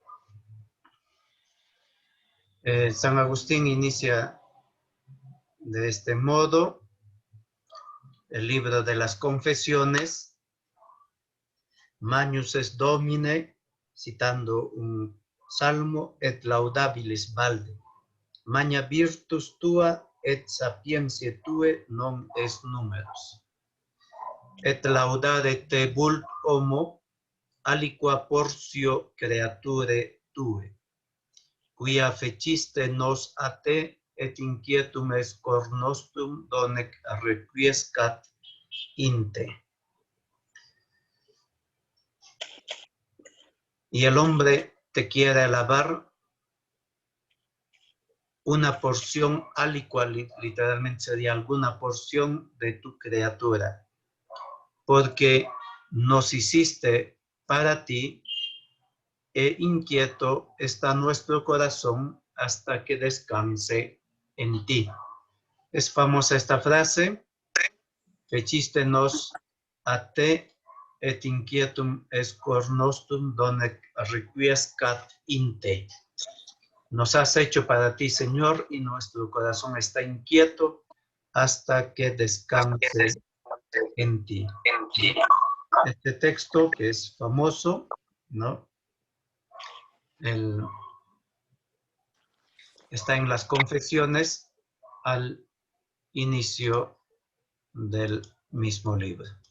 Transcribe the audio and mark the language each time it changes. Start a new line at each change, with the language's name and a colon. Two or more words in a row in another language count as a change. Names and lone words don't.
Spanish: San Agustín inicia de este modo el libro de las confesiones.
Latin: Magnus est Domine,
Spanish: citando un salmo,
Latin: et laudabilis valde. Magna virtus tua et sapientiae tue non est numerus. Et laudare te vult homo aliqua portio creature tue, quia feciste nos a te et inquietum es cor nostrum donec requiescat in te.
Spanish: Y el hombre te quiere alabar una porción aliqua, literalmente sería alguna porción de tu criatura, porque nos hiciste para ti, e inquieto está nuestro corazón hasta que descanse en ti. Es famosa esta frase,
Latin: feciste nos a te et inquietum es cor nostrum donec requiescat in te.
Spanish: Nos has hecho para ti, Señor, y nuestro corazón está inquieto hasta que descanse en ti. Este texto que es famoso, ¿no? Está en las confesiones al inicio del mismo libro.